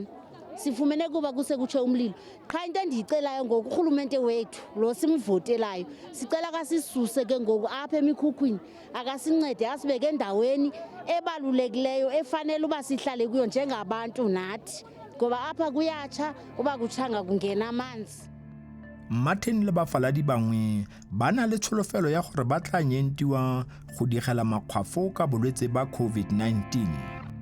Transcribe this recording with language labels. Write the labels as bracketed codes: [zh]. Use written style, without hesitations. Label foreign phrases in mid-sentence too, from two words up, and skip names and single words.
[xh] Sifumene kuba kusekutshe umlilo. Qha into endiyicelayo ngoku urhulumente wethu lo simvotelayo sicela kasisuse ke ngoku apha emikhukhwini akasincede asibeke endaweni ebalulekileyo efanele uba sihlale kuyo njengabantu nathi ngoba apha kuyatsha uba kutshanga kungena amanzi. [tn] Martin le bafaladi bangwe ba na le tsholofelo ya gore ba tla nyentiwa go digela makgwafo ka bolwetse ba COVID-19.